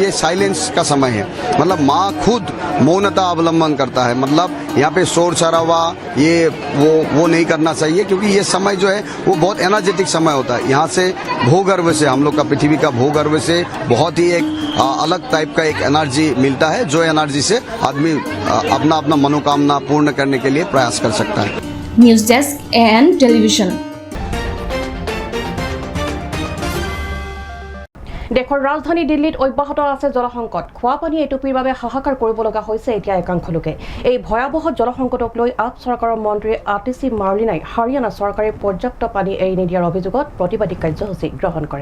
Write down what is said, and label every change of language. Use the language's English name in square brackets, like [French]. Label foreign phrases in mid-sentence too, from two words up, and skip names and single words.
[Hindi] ये साइलेंस का समय है मतलब माँ खुद मौनता अवलंबन करता है मतलब यहाँ पे शोर शराबा ये वो नहीं करना चाहिए क्योंकि ये समय जो है वो बहुत एनर्जेटिक समय होता है यहाँ से भूगर्भ से हम लोग का पृथ्वी का भूगर्भ से बहुत ही एक अलग टाइप का एक एनर्जी मिलता है जो एनर्जी से आदमी अपना अपना मनोकामना पूर्ण करने के लिए प्रयास कर सकता है [English] News Desk AN Television [Assamese] দেশৰ ৰাজধানী দিল্লীত অব্যাহত আছে জলসংকট খোৱা পানী এটুপিৰ বাবে হাহাকাৰ কৰিব লগা হৈছে এতিয়া একাংশ লোকে এই ভয়াৱহ জলসংকটক লৈ আপ চৰকাৰৰ মন্ত্ৰী আতিশী মাৰ্লিনাই হাৰিয়ানা চৰকাৰে পৰ্যাপ্ত পানী এৰি নিদিয়াৰ অভিযোগত প্ৰতিবাদী কাৰ্যসূচী গ্ৰহণ কৰে